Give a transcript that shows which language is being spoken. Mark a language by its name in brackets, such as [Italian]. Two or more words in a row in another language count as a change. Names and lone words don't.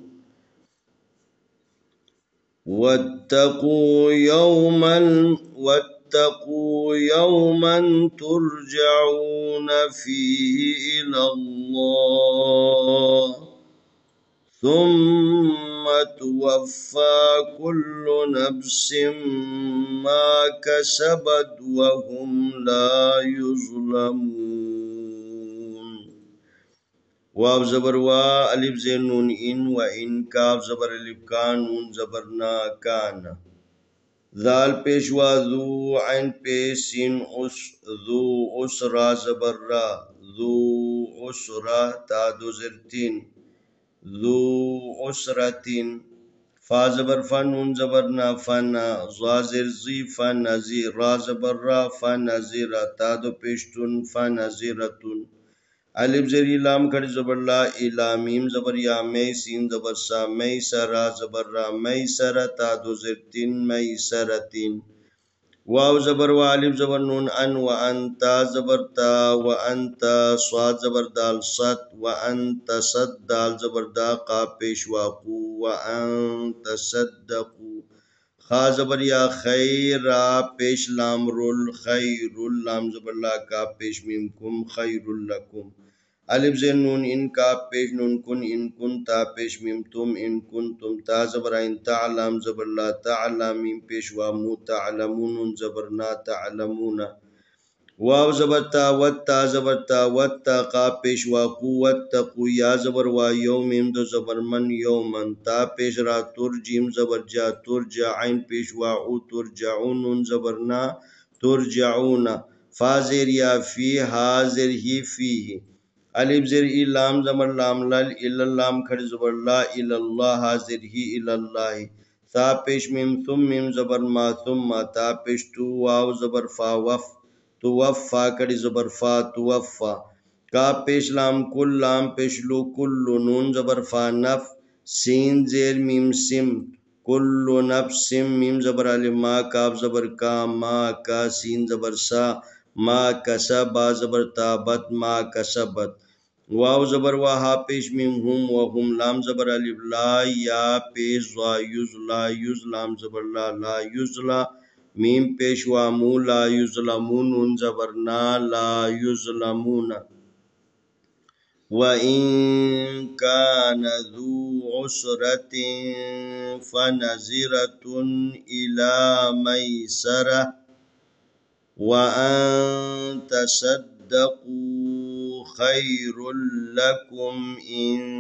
[Arabic] واتقوا يوما ترجعون فيه إلى الله ثم توفى كل نفس ما كسبت وهم لا يظلمون. [Urdu] واو زبر وا الف زين نون ان و ان کاف زبر الف کان نون زبر نا کان. ذال پیشوا ذو عین پیش سین اس ذو اسرا زبر را ذو اسرا تا دو زرتین ذو اسرتین. فا زبر فن نون زبر نا فن ضا زر زی فن نزی را زبر را فن نزی را تا دو پیشتن فن نزیرتن. الف زری لام کھڑی زبر لا الا میم زبر یا می سین زبر سا می سرا زبر را می سرا تا دو زرتین می سرتین. واو زبر وا الف زبر نون ان و انتا زبر تا و انتا صاد زبر دال صد و انت صد دال زبر دا قا پیشوا قو و انت صدقو. خا زبر یا خیر پیش لام رول خیر لام زبر لا کا پیش میم کم خیر لکم. الف زین نون ان کا پیش نون کن ان کن تا پیش میم تم ان کن تم تا زبر عین تعلم زبر لا تعلم میم پیش وا مو تعلمون زبر نا تعلمون. واو زبر تا وتا زبر تا وتا قا پیش وا قوت تقو یا زبر وا یوم میم دو زبر من یومن تا پیش را ترجیم زبر جا ترجع عین پیش وا او ترجعون زبر نا ترجعون. فا زیر یا فی حاضر ہی فیہ. الف زر ای لام زمر لام لل الا لام کھڑی زبر لا الا اللہ حاضر ہی الا اللہ. تا پیش میم ثم میم زبر ما ثم تا پیش تو واو زبر فا وف تو وف فا کھڑی زبر فا تو وفا. کا پیش لام کل لام پیش لو کل نون زبر فا نف سین زیر میم سم کل نفس میم زبر الف ما کاف زبر کا ما کا سین زبر سا ما کسبا زبر تابت ما کسبت. واو زبر وا ہا پیش میم ہم و ہم لام زبر الف لا یا پیش وا یزلا یز لام زبر لا لا یزلا میم پیش وا مو لا یظلمون زبر نا لا یظلمون. [Arabic] وَإِن كَانَ ذُو عُسْرَةٍ فَنَظِرَةٌ إِلَى مَيْسَرَةٍ وَأَن تَصَدَّقُوا خير لكم إن